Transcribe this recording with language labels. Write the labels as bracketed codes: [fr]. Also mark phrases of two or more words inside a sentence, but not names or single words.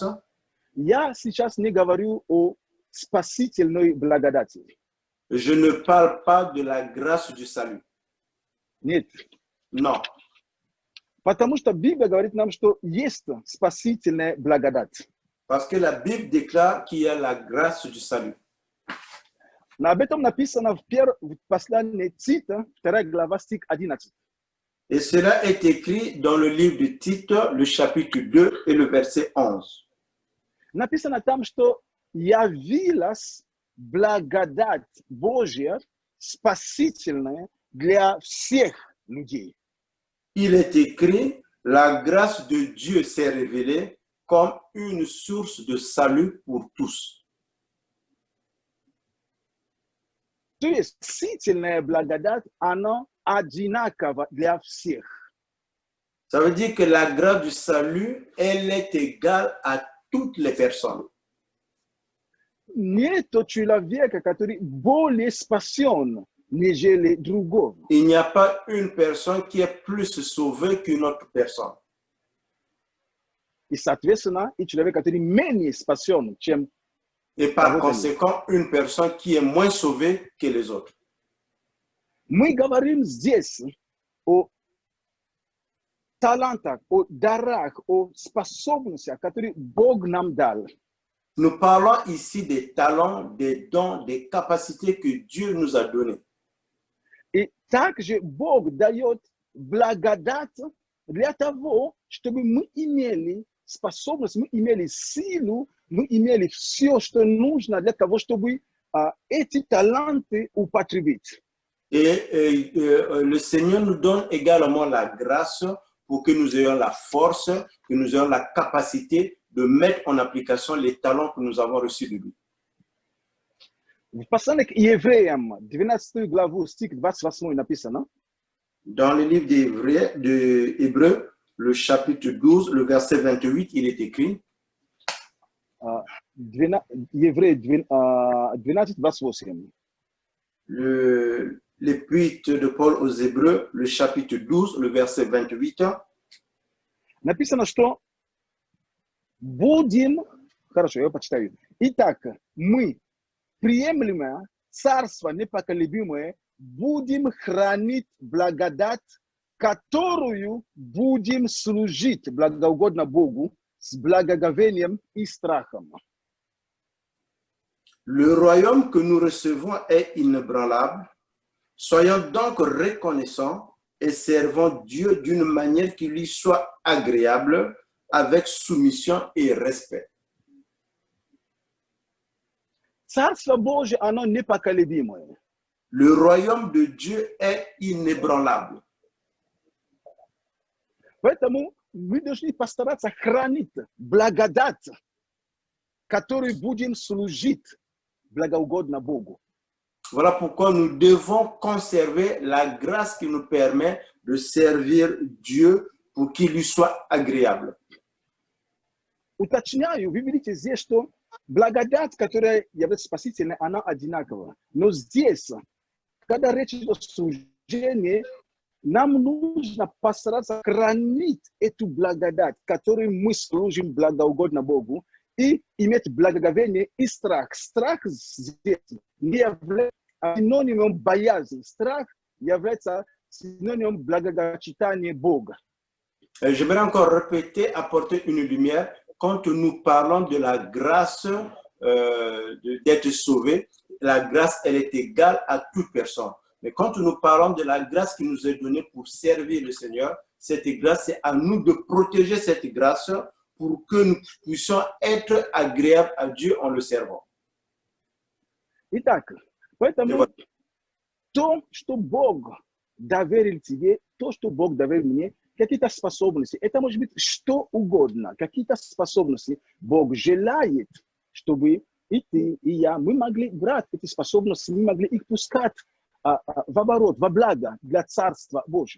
[ru] Я сейчас не говорю о спасительной благодати. [fr] Je ne parle pas de la grâce du salut. [ru] Нет. [fr] Non. [ru] Потому что Библия говорит нам, что есть спасительная благодать. [fr] Parce que la Bible déclare qu'il y a la grâce du salut. [ru] Но об этом написано в послании Тита, 2 глава, стих 11. [fr] Et cela est écrit dans le livre de Tite, le chapitre 2 et le verset 11. [ru] Написано там, что явилась благодать Божья, спасительная для всех людей. [fr] Il est écrit, la grâce de Dieu s'est révélée comme une source de salut pour tous. [ru] То есть спасительная благодать, она одинакова для всех. [fr] Ça veut dire que la grâce du salut, elle est égale à toutes les personnes. [ru] Нету человека, который более спасен, нежели другого. [fr] Il n'y a pas une personne qui est plus sauvée qu'une autre personne. [ru] И, соответственно, и человек, который менее спасен, чем [fr] Et par conséquent, une personne qui est moins sauvée que les autres. [ru] мы говорим здесь о талантах, о дарах, о способностях, которые Бог нам дал. [fr] Nous parlons ici des talents, des dons, des capacités que Dieu nous a donnés. [ru] И также Бог дает благодать для того, чтобы мы имели способность, мы имели силу, мы имели все, что нужно для того, чтобы эти таланты употребить. [fr] Et le Seigneur nous donne également la grâce pour que nous ayons la force, que nous ayons la capacité de mettre en application les talents que nous avons reçus de lui. [ru] В послании к Евреям, 12 главу, стих 28 написано. [fr] Dans le livre des Hébreux, le chapitre 12, le verset 28, il est écrit. [ru] Евреи 12, 28. [fr] L'épître de Paul aux Hébreux, le chapitre 12, le verset 28. [ru] Написано, что будем, хорошо, я почитаю. Итак, мы, приемлемое царство непоколебимое, будем хранить благодать, которую будем служить благоугодно Богу с благоговением и страхом. [fr] Le royaume que nous recevons est inébranlable. Soyons donc reconnaissants et servons Dieu d'une manière qui lui soit agréable, avec soumission et respect. [ru] Царство Божие, оно непоколебимое. [fr] Le royaume de Dieu est inébranlable. [ru] Поэтому мы должны постараться хранить благодать, которой будем служить благоугодно Богу. [fr] Voilà pourquoi nous devons conserver la grâce qui nous permet de servir Dieu pour qu'il lui soit agréable. [ru] Уточняю, вы видите здесь, что благодать, которая является спасительной, она одинакова. Но здесь, когда речь идет о служении, нам нужно постараться хранить эту благодать, которой мы служим благоугодно Богу, и иметь благоговение и страх. Страх здесь не является синонимом боязни. Страх является синонимом благочитания Бога. [fr] J'aimerais encore répéter, apporter une lumière. Quand nous parlons de la grâce d'être sauvé, la grâce, elle est égale à toute personne. Mais quand nous parlons de la grâce qui nous est donnée pour servir le Seigneur, cette grâce, c'est à nous de protéger cette grâce pour que nous puissions être agréables à Dieu en le servant. [ru] Итак, поэтому то, что Бог доверил тебе, то, что Бог доверил мне, какие-то способности, это может быть что угодно, какие-то способности Бог желает, чтобы и ты, и я, мы могли брать эти способности, мы могли их пускать в оборот, во благо для Царства Божьего.